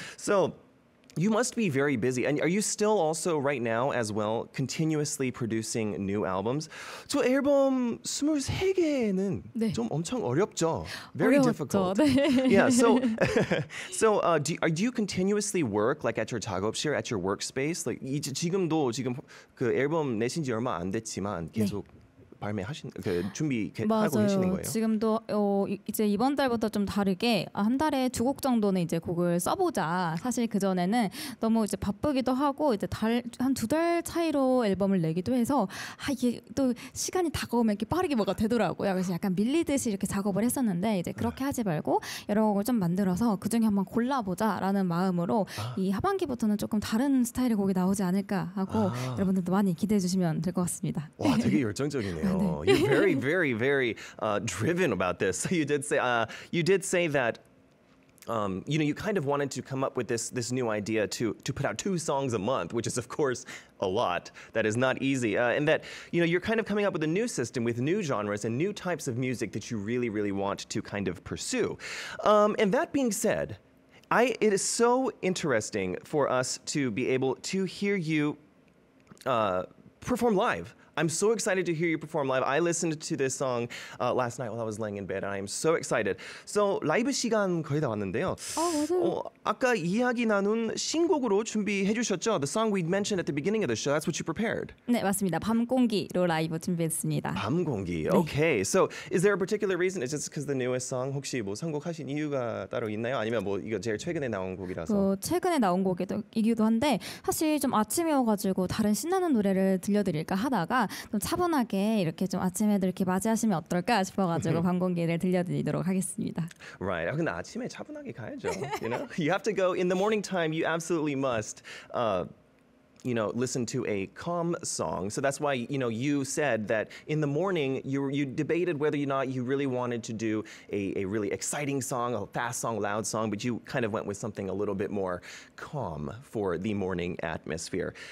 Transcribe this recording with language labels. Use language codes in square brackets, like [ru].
[en] So you must be very busy. And are you still also right now as well continuously producing new albums? [ko] 저 앨범 23개는 네. 좀 엄청 어렵죠. [en] Very [ko] 어려웠죠. [en] difficult. [ko] 네. [en] Yeah, do you continuously work like at your 작업실, at your workspace? [ko] Like 지금 그 앨범 내신 지 얼마 안 됐지만 계속 준비하고 계시는 거예요? 지금도 이제 이번 달부터 좀 다르게 한 달에 2곡 정도는 이제 곡을 써보자. 사실 그 전에는 너무 이제 바쁘기도 하고 이제 한 2달 차이로 앨범을 내기도 해서 이게 또 시간이 다가오면 이렇게 빠르게 뭐가 되더라고요. 그래서 약간 밀리듯이 이렇게 작업을 했었는데 이제 그렇게 하지 말고 여러 곡을 좀 만들어서 그 중에 한번 골라보자라는 마음으로 이 하반기부터는 조금 다른 스타일의 곡이 나오지 않을까 하고 여러분들도 많이 기대해 주시면 될 것 같습니다. 와, 되게 열정적이네요. [en] You're very driven about this. So you did say that you kind of wanted to come up with this new idea to put out 2 songs a month, which is of course a lot. That is not easy, and that you're kind of coming up with a new system with new genres and new types of music that you really want to kind of pursue. And that being said, it is so interesting for us to be able to hear you perform live. I'm so excited to hear you perform live. I listened to this song last night while I was laying in bed, and I am so excited. [ko] So 라이브 시간 거의 다 왔는데요. 맞아요. 아까 이야기 나눈 신곡으로 준비해 주셨죠? [en] The song we mentioned at the beginning of the show. That's what you prepared. [ko] 네, 맞습니다. 밤공기로 라이브 준비했습니다. [en] 밤공기. Okay. So is there a particular reason? Is it because the newest song? [ko] 혹시 뭐 선곡하신 이유가 따로 있나요? 아니면 뭐 이거 제일 최근에 나온 곡이라서? 최근에 나온 곡이기도 한데 사실 좀 아침이어가지고 다른 신나는 노래를 들려드릴까 하다가 좀 차분하게 이렇게 좀 아침에도 이렇게 맞이하시면 어떨까 싶어가지고 밤공기를 들려드리도록 하겠습니다. [en] Right. [ko] 근데 아침에 차분하게 가야죠. [en] You have to go in the morning time. You absolutely must. Listen to a calm song. So that's why, you said that in the morning you debated whether or not you really wanted to do a really exciting song, a fast song, loud song, but you kind of went with something a little bit more calm for the morning atmosphere.